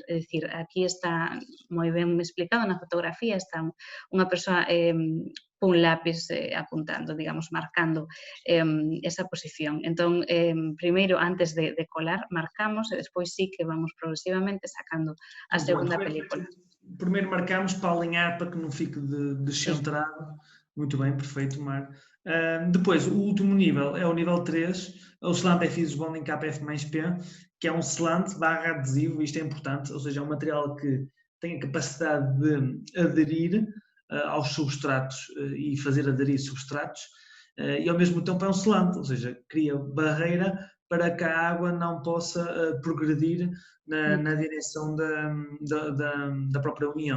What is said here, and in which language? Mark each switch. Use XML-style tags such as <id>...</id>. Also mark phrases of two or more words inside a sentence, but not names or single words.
<gl>É dicir, aquí está moi ben explicado na fotografía, está unha persoa cun lápis apuntando, digamos, marcando esa posición. Entón, primeiro, antes de colar, marcamos e despois sí que vamos progresivamente sacando a segunda película.</gl> <pt>Primeiro marcamos para alinhar, para que não fique descentrado. Muito bem, perfeito, Mar. Depois, o último nível é o nível 3, o selante é FIS Bonding KPF mais P, que é um selante / adesivo, isto é importante, ou seja, é um material que tem a capacidade de aderir aos substratos e fazer aderir substratos, e ao mesmo tempo é um selante, ou seja, cria barreira para que a água não possa progredir na direção da própria união.</pt>